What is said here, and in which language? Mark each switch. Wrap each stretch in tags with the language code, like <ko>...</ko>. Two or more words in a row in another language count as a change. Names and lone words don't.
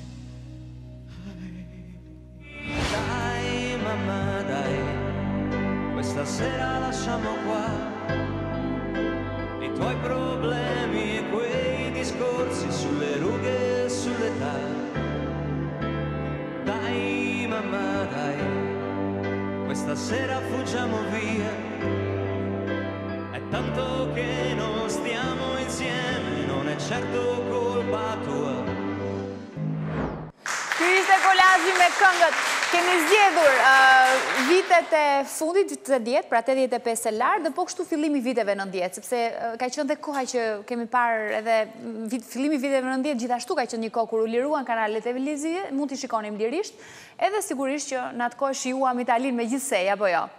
<it>Dai mamma dai, questa sera lasciamo qua i tuoi problemi e quei discorsi sulle rughe e sull'età. Dai mamma dai, questa sera fuggiamo via, è tanto che non stiamo insieme, non è certo colpa tua.</it> <sq>Ky ishte kolazhi me këngët. Kemi zgjedhur vitet e fundit të 10, pra 85 e lartë, dhe po kështu fillimi viteve 90, sepse ka qenë dhe koha që kemi parë edhe fillimi viteve 90, gjithashtu ka qenë një kohë kur u liruan kanalet televizive, mund t'i shikonim lirisht, edhe sigurisht që në atë kohë shijuam Italinë me gjithsej, apo jo?</sq>